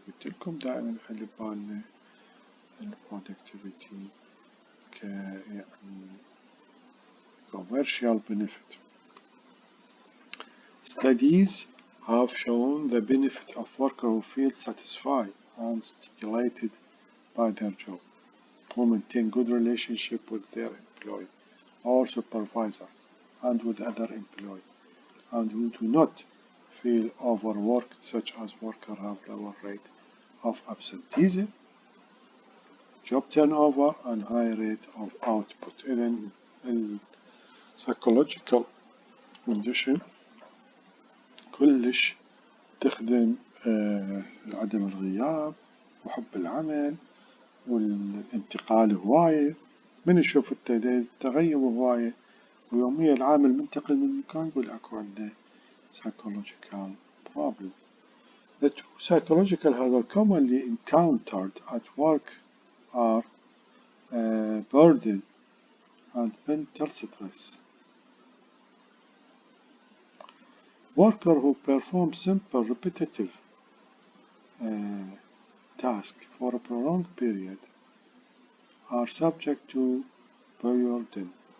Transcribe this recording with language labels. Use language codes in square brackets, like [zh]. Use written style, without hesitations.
[ar] قلت لكم دائما نخلي ببالنا productivity يعني [en] commercial benefit. Studies have shown the benefit of workers who feel satisfied and stimulated by their job, who maintain good relationship with their employee or supervisor and with other employees, and who do not feel overworked, such as workers have lower rate of absenteeism, job turnover, and high rate of output. [ar] إذن [en] psychological condition [ar] كلش تخدم عدم الغياب وحب العمل والانتقال هواية. من يشوف التغيب هواية ويوميا العامل منتقل من مكان يقول أكو عنده [en] psychological problem. The two psychological hazards commonly encountered at work are burden and mental stress. Workers who perform simple repetitive tasks for a prolonged period are subject to burden.